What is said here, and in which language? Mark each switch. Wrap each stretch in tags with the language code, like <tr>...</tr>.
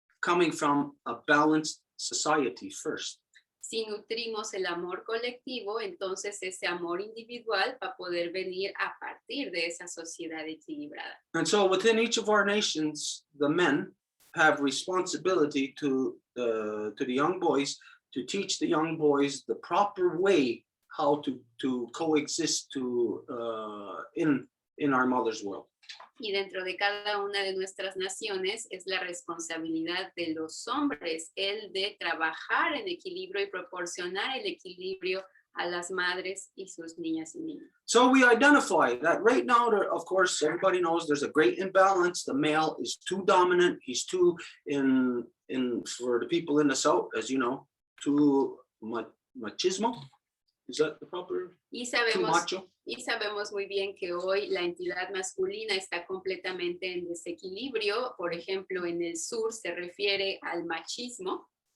<en>coming from a balanced society first.</en> <es>Si nutrimos el amor colectivo, entonces ese amor individual va a poder venir a partir de esa sociedad equilibrada.</es> <en>And so within each of our nations, the men have responsibility to the young boys to teach the young boys the proper way how to coexist in our mother's world.</en> <es>Y dentro de cada una de nuestras naciones es la responsabilidad de los hombres el de trabajar en equilibrio y proporcionar el equilibrio a las madres y sus niñas y niños.</es> <en>So we identify that right now, of course, everybody knows there's a great imbalance. The male is too dominant. He's too for the people in the South, as you know, too machismo. Is that the proper?</en> <es>Y</es> <en>Too macho.</en> <es>sabemos muy bien que hoy la entidad masculina está completamente en desequilibrio. Por ejemplo, en el sur se refiere al machismo.</es>